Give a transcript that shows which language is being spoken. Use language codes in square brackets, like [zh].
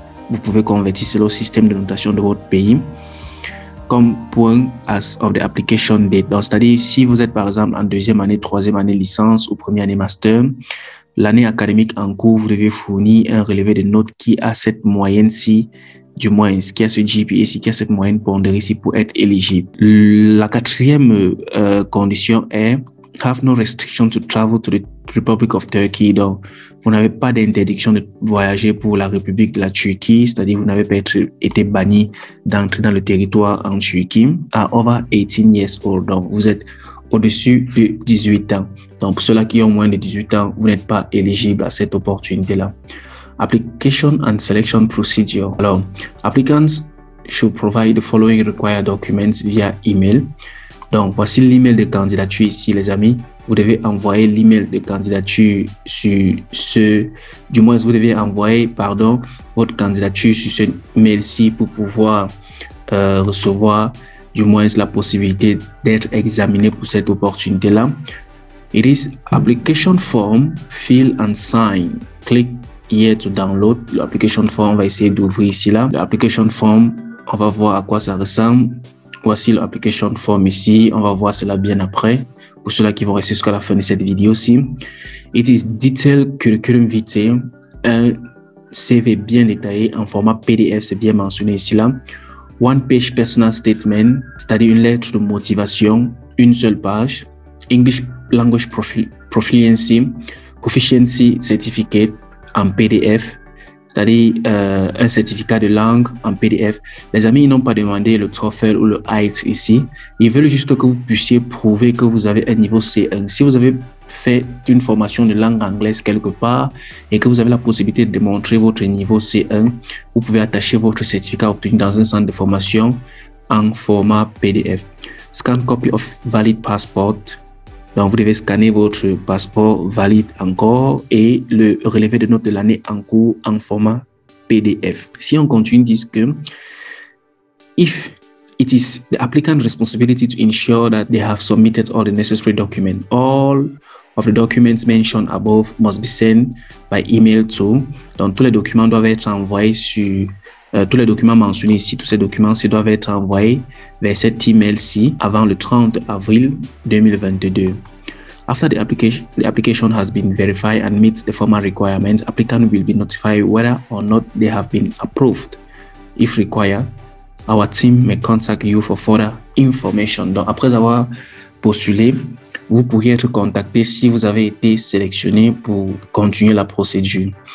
[fr] Vous pouvez convertir selon le système de notation de votre pays. Comme point [en] as of the application date. [fr] Donc, c'est-à-dire si vous êtes par exemple en 2e année, 3e année licence ou 1re année master, l'année académique en cours, vous devez fournir un relevé de notes qui a cette moyenne-ci, du moins qui a ce GPA-ci, qui a cette moyenne pondérée-ci pour être éligible. La 4e condition est [en] have no restriction to travel to the Republic of Turkey. [fr] Donc, vous n'avez pas d'interdiction de voyager pour la République de la Turquie, c'est-à-dire vous n'avez pas été banni d'entrer dans le territoire en Turquie. À [en] over 18 years old, [fr] donc vous êtes au-dessus de 18 ans. Donc, pour ceux-là qui ont moins de 18 ans, vous n'êtes pas éligible à cette opportunité-là. [en] Application and selection procedure. Alors, applicants should provide the following required documents via email. [fr] Donc, voici l'email de candidature ici, les amis. Vous devez envoyer l'email de candidature sur du moins, vous devez envoyer, votre candidature sur ce mail-ci pour pouvoir recevoir, du moins, la possibilité d'être examiné pour cette opportunité-là. [en] It is application form, fill and sign. Click here to download. [fr] L'application form, on va essayer d'ouvrir ici, là. L'application form on va voir à quoi ça ressemble. Voici l'application form ici. On va voir cela bien après. Pour ceux-là qui vont rester jusqu'à la fin de cette vidéo aussi. [en] It is detailed curriculum vitae. [fr] Un CV bien détaillé en format PDF, c'est bien mentionné ici là. [en] One page personal statement, [fr] c'est-à-dire une lettre de motivation, une seule page. [en] English language proficiency certificate [fr] en PDF, c'est-à-dire un certificat de langue en PDF. Les amis, ils n'ont pas demandé le TOEFL ou le IELTS ici. Ils veulent juste que vous puissiez prouver que vous avez un niveau C1. Si vous avez fait une formation de langue anglaise quelque part et que vous avez la possibilité de démontrer votre niveau C1, vous pouvez attacher votre certificat obtenu dans un centre de formation en format PDF. [en] Scan copy of valid passport. [fr] Donc, vous devez scanner votre passeport valide encore et le relevé de notes de l'année en cours en format PDF. Si on continue, dit que [en] if it is the applicant's responsibility to ensure that they have submitted all the necessary documents, all of the documents mentioned above must be sent by email to. [fr] Donc, tous les documents doivent être envoyés sur tous les documents mentionnés ici, tous ces documents-ci doivent être envoyés vers cet email-ci avant le 30 avril 2022. [en] After the application has been verified and meets the formal requirements, applicant will be notified whether or not they have been approved. If required, our team may contact you for further information. [fr] Donc, après avoir postulé, vous pourriez être contacté si vous avez été sélectionné pour continuer la procédure.